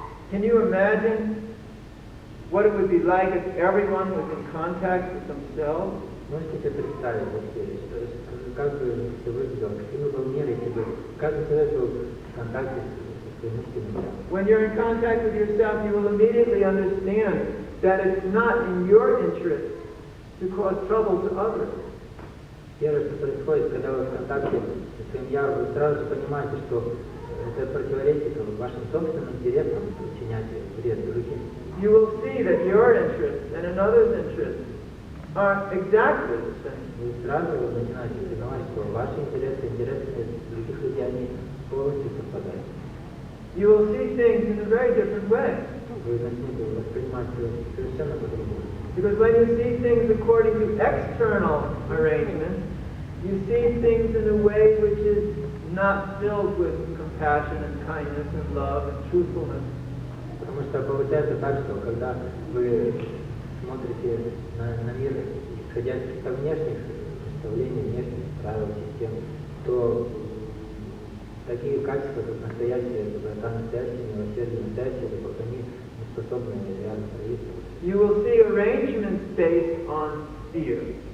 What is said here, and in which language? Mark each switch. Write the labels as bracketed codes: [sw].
[en] Can you imagine what it would be like if everyone was in contact with themselves? [ru] Можете себе представить вообще, как бы все выглядело, каким был мир, если бы каждый человек был в контакте с своим истинным. [en] When you're in contact with yourself, you will immediately understand that it's not in your interest to cause trouble to others. [ru] Первое, что происходит, когда вы в контакте со своим «я», вы сразу же понимаете, что это противоречит вашим собственным интересам причинять вред другим. [en] You will see that your interests and another's interests are exactly the same. [ru] Вы сразу начинаете понимать, что ваши интересы, интересы других людей, они полностью совпадают. [en] You will see things in a very different way. [ru] Вы начнете воспринимать все совершенно по-другому. [en] Because when you see things according to external arrangements, you see things in a way which is not filled with compassion and kindness and love and truthfulness. [ru] Потому что получается так, что когда вы смотрите на мир, исходя из внешних представлений, внешних правил, систем, то такие качества, как настоящая доброта, настоящее милосердие, настоящая любовь, они не способны реально проявиться. [en] You will see arrangements based on fear.